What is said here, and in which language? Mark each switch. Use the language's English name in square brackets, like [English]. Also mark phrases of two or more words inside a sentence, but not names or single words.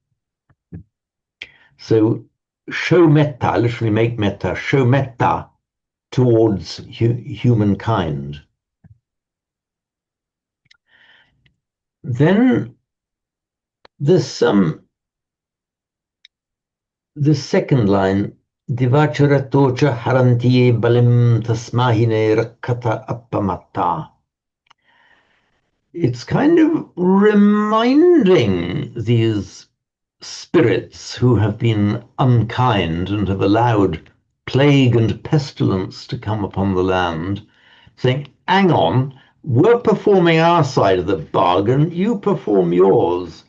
[English] So show metta, literally make metta, show metta towards humankind. Then this this second line, [Pali] Divacharatocha harantiye balim tasmahine rakkata appamatta. [English] It's kind of reminding these spirits who have been unkind and have allowed plague and pestilence to come upon the land, saying, hang on, we're performing our side of the bargain, you perform yours.